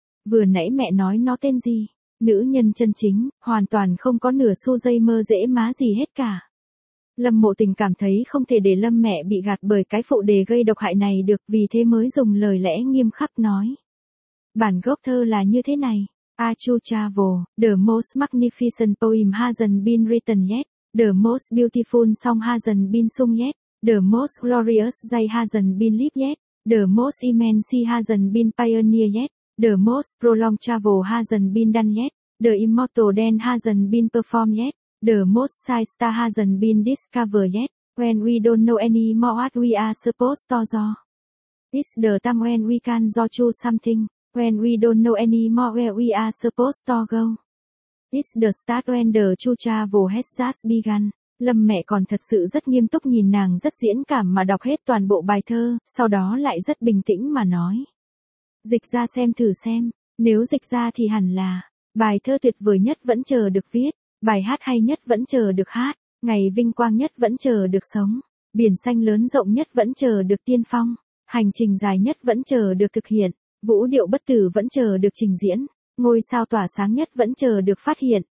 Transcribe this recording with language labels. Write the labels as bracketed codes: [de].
[vi] Vừa nãy mẹ nói nó tên gì? Nữ Nhân Chân Chính, hoàn toàn không có nửa xu dây mơ dễ má gì hết cả. Lâm Mộ Tình cảm thấy không thể để Lâm mẹ bị gạt bởi cái phụ đề gây độc hại này được, vì thế mới dùng lời lẽ nghiêm khắc nói. Bản gốc thơ là như thế này. [en] Achu Travel, the most magnificent poem hasn't been written yet. The most beautiful song hasn't been sung yet. The most glorious day hasn't been lived yet. The most immense sea hasn't been pioneered yet. The most prolonged travel hasn't been done yet. The immortal dance hasn't been performed yet. The most sight star hasn't been discovered yet, when we don't know any more what we are supposed to do. It's the time when we can do something, when we don't know any more where we are supposed to go. It's the start when the true travel has just begun. [vi] Lâm mẹ còn thật sự rất nghiêm túc nhìn nàng rất diễn cảm mà đọc hết toàn bộ bài thơ, sau đó lại rất bình tĩnh mà nói. Dịch ra xem thử xem, nếu dịch ra thì hẳn là, bài thơ tuyệt vời nhất vẫn chờ được viết. Bài hát hay nhất vẫn chờ được hát, ngày vinh quang nhất vẫn chờ được sống, biển xanh lớn rộng nhất vẫn chờ được tiên phong, hành trình dài nhất vẫn chờ được thực hiện, vũ điệu bất tử vẫn chờ được trình diễn, ngôi sao tỏa sáng nhất vẫn chờ được phát hiện.